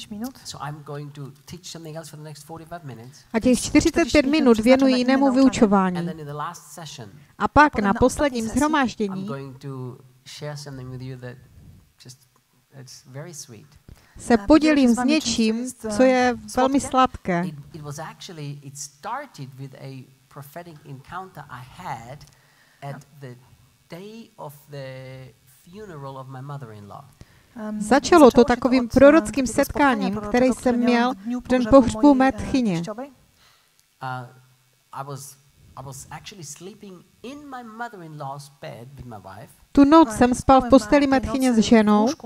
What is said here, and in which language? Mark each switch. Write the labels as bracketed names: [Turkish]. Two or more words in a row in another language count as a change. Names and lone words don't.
[Czech] A těch 45 minut věnuji jinému vyučování. A pak na posledním shromáždění se podělím s něčím, co je velmi sladké. [English] Prophetic encounter I had at the day of the funeral of my mother-in-law. [Czech] Začalo to takovým prorockým setkáním, které jsem měl v den pohřbu mé tchyně. Tu noc jsem spal v posteli mé tchyně s ženou.